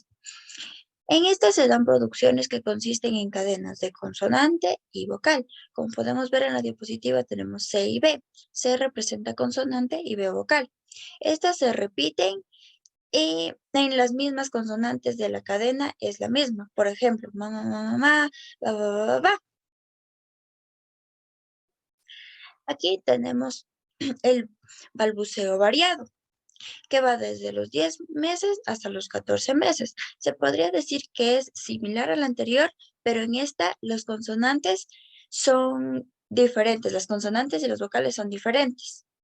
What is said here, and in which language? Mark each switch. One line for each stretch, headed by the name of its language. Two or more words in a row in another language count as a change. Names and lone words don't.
Spanish: En esta se dan producciones que consisten en cadenas de consonante y vocal. Como podemos ver en la diapositiva tenemos C y B. C representa consonante y B vocal. Estas se repiten y en las mismas consonantes de la cadena es la misma. Por ejemplo, ma, ma, ma, ma, ba, ba, ba, ba, ba. Aquí tenemos el balbuceo variado, que va desde los 10 meses hasta los 14 meses. Se podría decir que es similar al anterior, pero en esta los consonantes son diferentes, las consonantes y los vocales son diferentes.